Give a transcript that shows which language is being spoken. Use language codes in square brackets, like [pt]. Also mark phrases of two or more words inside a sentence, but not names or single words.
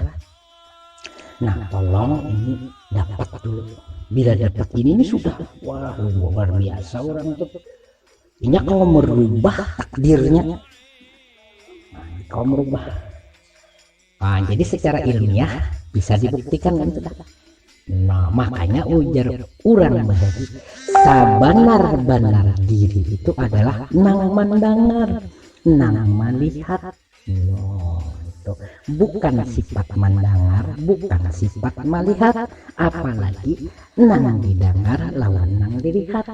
[id] Nah tolong ini dapat dulu. Bila dapat ini sudah wah luar biasa orang tuh. Ini kau merubah takdirnya. Nah, kau merubah. Nah, jadi secara ilmiah bisa dibuktikan kan sudah. [bjn] Nah makanya ujar orang bahagi sabanar-banar diri itu adalah nang mendengar, nang melihat. No, itu bukan sifat mendengar, bukan sifat melihat, apalagi nang didengar lawan nang dilihat.